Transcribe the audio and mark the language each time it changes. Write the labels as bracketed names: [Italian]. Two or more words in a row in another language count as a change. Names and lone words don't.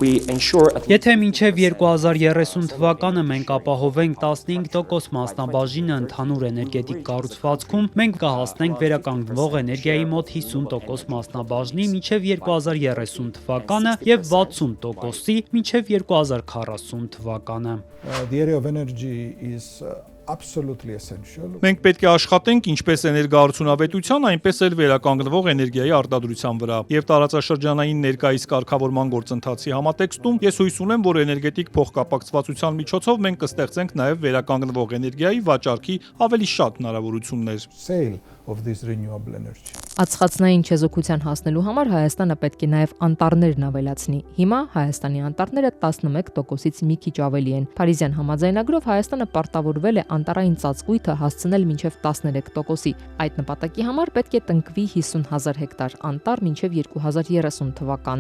[Armenian] Եթե մինչև 2030 թվականը մենք ապահովենք 15% մասնաբաժինը ընդհանուր էներգետիկ կառուցվածքում, մենք կհասնենք վերականգնվող էներգիայի մոտ 50% մասնաբաժնի մինչև 2030 թվականը եւ 60%-ի մինչև 2040 թվականը։ [English] The area of energy is absolutely essential. [Armenian] Մենք պետք է աշխատենք ինչպես էներգաարդյունավետության, այնպես էլ վերականգնվող էներգիայի արտադրության վրա։ Եվ տարածաշրջանային ներկայիս կարգավորման գործընթացի համատեքստում ես հույս ունեմ, որ էներգետիկ փոխկապակցվածության միջոցով մենք կստեղծենք նաև վերականգնվող էներգիայի վաճառքի ավելի շատ հնարավորություններ։ [English] Sale of this renewable energy. [Armenian] Ածխածնային չեզոքության հասնելու համար Հայաստանը պետք է նաև անտառներն ավելացնի։ Հիմա Հայաստանի անտառները 11%-ից մի քիչ ավելի են։ Փարիզյան համաձայնագրով Հայաստանը պարտավորվել է անտառային ծածկույթը հասցնել մինչև 13%-ի։ Այդ նպատակի համար պետք է տնկվի 50,000 հեկտար անտառ մինչև 2030 թվականը,